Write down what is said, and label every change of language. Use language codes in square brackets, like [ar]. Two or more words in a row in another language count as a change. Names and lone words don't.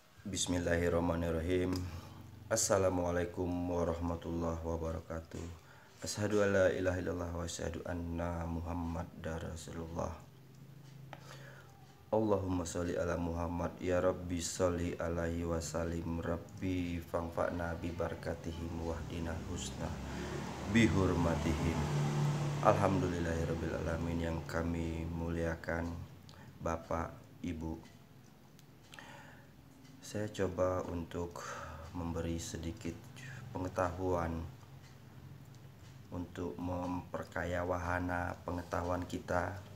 [ar] بسم الله الرحمن الرحيم السلام عليكم ورحمة الله وبركاته. أشهد أن لا إله إلا الله وأشهد أن محمدا رسول الله. اللهم صل على محمد يا رب صل عليه وسلم رب فانفعنا ببركاتهم واهدنا الحسنى بحرمتهم. الحمد لله رب العالمين. [id] Yang kami muliakan Bapak, Ibu, saya coba untuk memberi sedikit pengetahuan untuk memperkaya wahana pengetahuan kita.